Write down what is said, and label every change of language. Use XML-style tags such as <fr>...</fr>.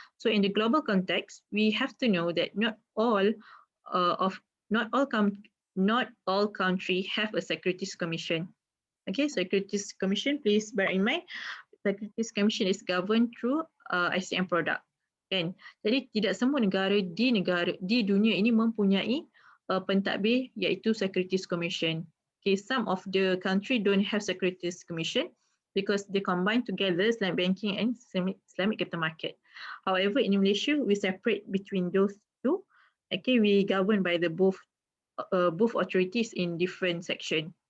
<en>So in the global context, we have to know that not all country have a Securities Commission. Okay, Securities Commission, please bear in mind, Securities Commission is governed through ICM product.</en> <ms>Kan? Jadi tidak semua negara di dunia ini mempunyai pentadbir iaitu Securities Commission.</ms> <en>Okay, some of the country don't have Securities Commission because they combine together Islamic banking and Islamic capital market. However, in Malaysia, we separate between those two. Okay, we govern by the both authorities in different section.</en>